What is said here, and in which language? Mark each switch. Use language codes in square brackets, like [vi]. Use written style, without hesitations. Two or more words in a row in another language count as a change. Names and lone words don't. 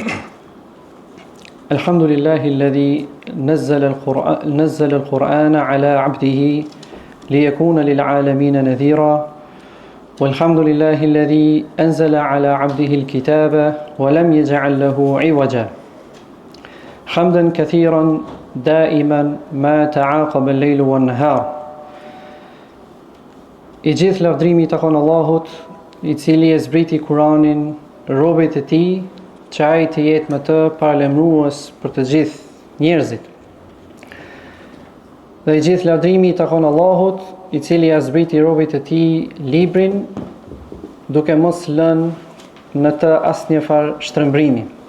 [ar] الحمد لله الذي نزل القرآن على عبده ليكون للعالمين نذيرا، والحمد لله الذي أنزل على عبده الكتاب ولم يجعل له عوجا، حمدا كثيرا دائما ما تعاقب الليل والنهار. [sq] I gjithë lavdrimi takon Allahut, I cili e zbriti Kur'anin robët e tij, që ai të jetë me të paralajmërues për të gjithë njerëzit. Dhe I gjithë lavdrimi takon Allahut, I cili e zbriti robët e tij librin, duke mos lënë në të asnjë farë shtrëmbrimi.